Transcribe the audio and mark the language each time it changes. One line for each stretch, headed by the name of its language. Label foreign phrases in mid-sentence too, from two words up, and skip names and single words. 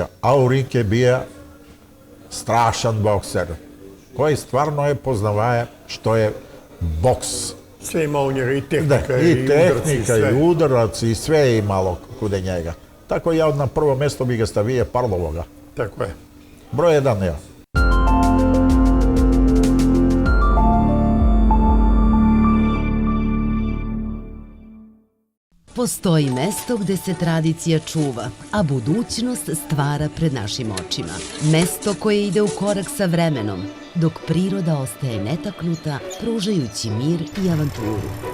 Serbian: А у ринг е бија страшен боксер, кој стварно е познаваја што е бокс. Све има у njega, и Да, техника, и техника, све. и удараци, и све е имало куде njega. Тако ја на прво место би га ставија Парловога. Тако е. Број 1 ја. Postoji mesto gde se tradicija čuva, a budućnost stvara pred našim očima. Mesto koje ide u korak sa vremenom, dok priroda ostaje netaknuta, pružajući mir i avanturu.